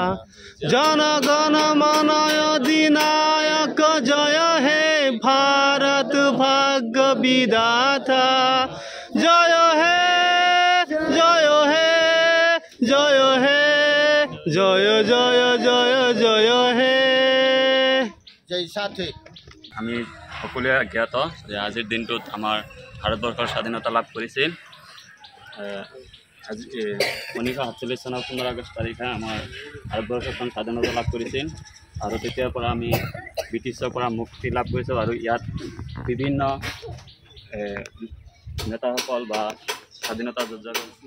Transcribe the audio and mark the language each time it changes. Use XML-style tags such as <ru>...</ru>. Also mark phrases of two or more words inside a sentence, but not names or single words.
<bn>জনগণ মন অধিনায়ক জয় হে ভারত ভাগ্য বিধাতা জয় হে জয় হে জয় হে জয় জয় জয় জয় হে জয়</bn> <as>আমি সকলোৱে জ্ঞাত যে আজিৰ দিনটোত আমাৰ ভাৰতবৰ্ষৰ স্বাধীনতা লাভ কৰিছিল আজি 1947 চনৰ 15 আগষ্ট তাৰিখে আমাৰ ভাৰতবৰ্ষখন স্বাধীনতা লাভ কৰিছিল আৰু তেতিয়াৰ পৰা আমি ব্ৰিটিছৰ পৰা মুক্তি লাভ কৰিছোঁ আৰু ইয়াত বিভিন্ন নেতাসকল বা স্বাধীনতা যোদ্ধাসকল</as>